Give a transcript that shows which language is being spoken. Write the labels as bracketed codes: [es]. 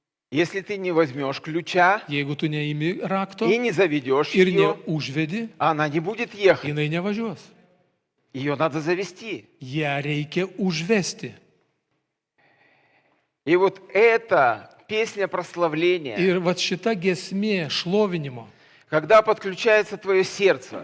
[ru] Если ты не возьмешь ключа [lt] Jeigu tu neimi rakto [ru] и не заведешь [lt] ir [ru] ее, [lt] neužvedi, [ru] она не будет ехать. [lt] jinai nevažiuos. [ru] Ее надо завести. [lt] Ją reikia užvesti. [ru] И вот эта песня прославления, [lt] Ir va šita giesmė šlovinimo. [ru] когда подключается твое сердце,